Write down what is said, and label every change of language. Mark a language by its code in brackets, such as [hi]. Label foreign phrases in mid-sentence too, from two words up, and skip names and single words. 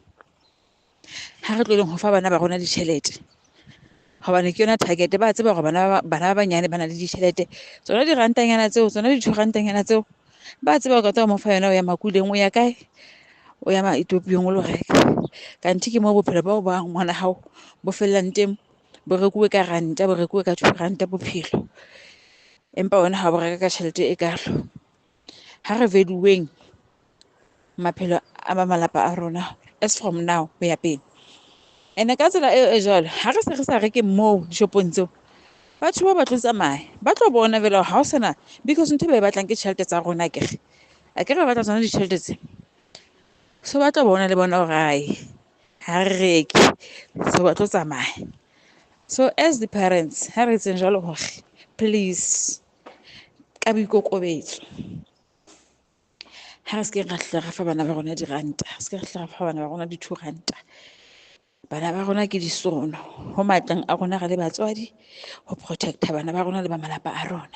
[st] Ha re tloleng ho fa bana ba rona ditjhelete hobane ke yona target, ba tseba hore bana ba banyane ba na le ditjhelete tsona dirantanyana tseo, tsona di-2 tseo ba tseba hore ka mo fa yona o ya Makuleng, o ya kae, o ya Maethiopia o lo reka. Kanthi ke mo bophelo bao ba ngwana hao bo fellang teng, bo rekuwe ka ranta, bo rekuwe ka 2 ranta bophelo, empa wena ha bo reka ka tjhelete e kalo. Ha re veluweng maphelo a ba malapa a rona [en] as from now [st] ho ya pele. Ene ka tsela e jwalo ha re se re sa reke moo dishopong tseo, batho ba tlo tsamaya ba tlo bona vela ha o sana, because ntho ba e batlang ke tjhelete tsa rona a ke re batla tsona ditjhelete tse, so ba tlo bona le bona hore ha re reke, so ba tlo tsamaya. [en] So as the parents [st] ha re etseng jwalo hore please ka boikokobetso ha re se ke ra hla ra fa bana ba rona diranta, ha se ke ra hla ra fa bana ba rona di-2 ranta. Bana ba rona ke disono ho matleng a rona re le batswadi, ho protecta bana ba rona le ba malapa a rona.